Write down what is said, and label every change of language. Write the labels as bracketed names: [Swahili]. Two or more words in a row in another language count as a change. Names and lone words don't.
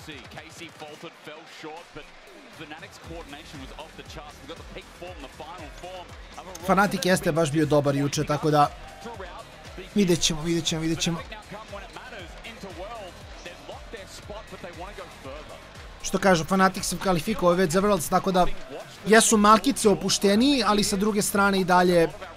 [English] KC faltered, fell short, but Fnatic's coordination was off the charts. We got the peak form, the final form. [Bosnian] Fnatic jeste baš bio dobar juče, tako da vidjet ćemo. Što kažu, Fnatic se kvalifikovao već za Worlds, tako da jesu malkice opušteniji, ali sa druge strane i dalje